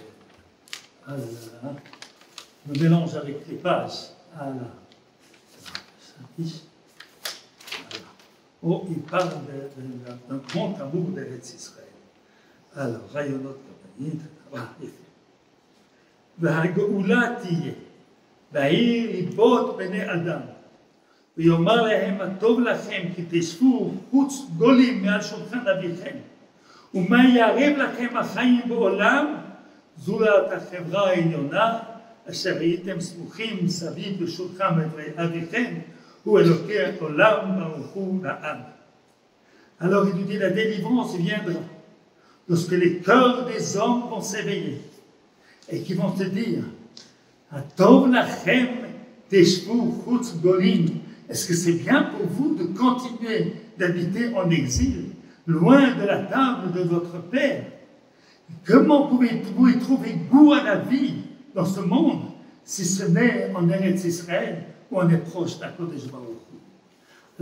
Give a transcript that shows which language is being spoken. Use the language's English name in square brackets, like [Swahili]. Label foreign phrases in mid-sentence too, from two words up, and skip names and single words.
[French] Ah là là, je me mélange avec les pages. Ah là. Oh, il parle d'un grand amour d' [Hebrew] ארץ ישראל. [French] Alors, Rayonot Kabanit, voilà, il fait. [Hebrew] והגאולה תהיה, בעיר ליבות בני אדם, ויאמר להם הטוב לכם כי תשבו חוץ גולים מעל שולחן אביכם, ומה יערב לכם החיים בעולם, זולת החברה העליונה, אשר הייתם סמוכים מסביב לשולחן אביכם, הוא אלוקי העולם ברוך הוא לעם. [French] Alors il nous dit la délivrance viendra lorsque les cœurs des hommes vont s'éveiller et qui vont te dire [Hebrew] הטוב לכם תשבו חוץ גולים. [French] Est-ce que c'est bien pour vous de continuer d'habiter en exil, loin de la table de votre Père? Comment pouvez-vous y trouver goût à la vie dans ce monde, si ce n'est en [Hebrew] ארץ ישראל [French] où on est proche d' [Hebrew] הקדוש ברוך הוא?